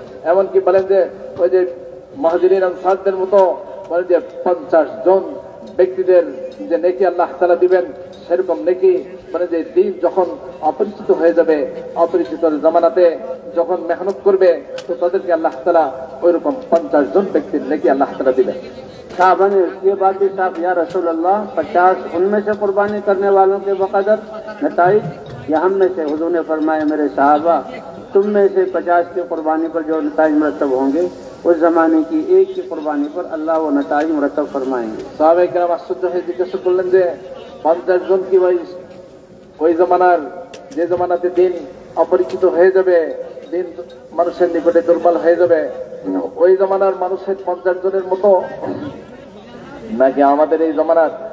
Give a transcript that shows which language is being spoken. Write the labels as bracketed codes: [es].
[bn] এমনকি বলেন যে ওই যে মুহাজিরিন আনসারদের মতো বলেন যে 50 জন ব্যক্তিদের যে নেকি আল্লাহ তাআলা দিবেন সেরকম নেকি মানে যে দিন যখন অপরিচিত হয়ে যাবে, অপরিচিত জামানাতে যখন মেহনত করবে তো তাদেরকে আল্লাহ তাআলা ওইরকম 50 জন ব্যক্তির নেকি আল্লাহ তাআলা দিবেন। [hi] साहबा ने ये बात भी साफ, या रसूल अल्लाह 50 उनमें से कुर्बानी करने वालों के बकदर नताइज या हम में से? हुजूर ने फरमाया मेरे साहबा तुम में से 50 की कुर्बानी पर जो नताइज मुरतब होंगे उस जमाने की एक की कुर्बानी पर अल्लाह वो नताइज मुरतब फरमाएंगे। [bn] সাহাবায়ে কেরাম আশ্চর্য হয়ে জিজ্ঞাসা করলেন যে 50 জন কি ওই জামানার যে জামানাতে দিন অপরিচিত হয়ে যাবে, দিন মানুষের নিকটে দুর্বল হয়ে যাবে, ওই জামানার মানুষের 50 জনের মতো নাকি আমাদের এই জামানার?